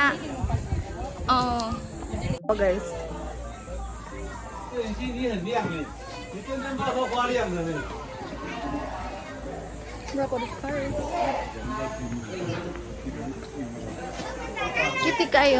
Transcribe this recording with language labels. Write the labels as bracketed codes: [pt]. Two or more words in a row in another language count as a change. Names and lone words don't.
[en] Oh. Oh guys. [zh] 你很亮哎，你跟灯泡都发亮了呢。 [tl] Kitty kayo.